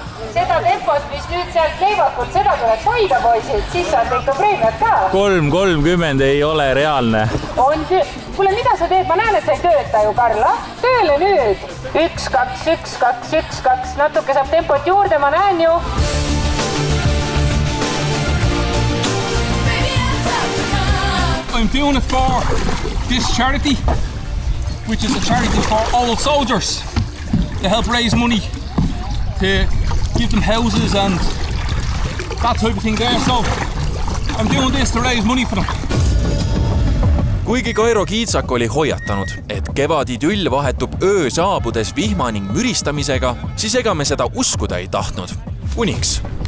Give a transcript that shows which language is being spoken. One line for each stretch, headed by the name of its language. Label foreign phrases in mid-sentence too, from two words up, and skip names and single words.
Estonian: Seda tempot, mis nüüd sealt leivakult, seda tuleks hoida, poisid. Siis saad ikka preemiat ka. 3.30 ei ole reaalne. On küll. Kuule, mida sa teed? Ma näen, et sa ei tööta ju, Karla. Tööle nüüd. 1, 2, 1, 2, 1, 2. Natuke saab tempot juurde, ma näen ju.
English: I'm doing it for this charity, which is a charity for old soldiers to help raise money to give them houses and that type of thing there. So I'm doing this to raise money for them.
Estonian: Kuigi Kairo Kiitsak oli hoiatanud, et kevadidüll vahetub öö saabudes vihma ning müristamisega, siis ega me seda uskuda ei tahtnud. Kuniks.